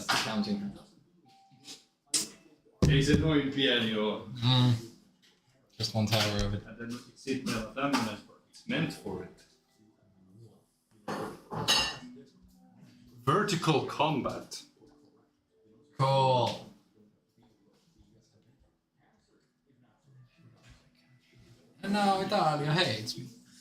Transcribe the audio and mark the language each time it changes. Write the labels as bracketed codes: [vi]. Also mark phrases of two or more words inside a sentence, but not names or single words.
[en] counting her. [fi] Ei se noin pieni oo. [en] Just one tower of it. [fi] Ja sit meillä on tämmönen, [en] it's meant for it. Vertical combat. Cool. And now Italia hates me.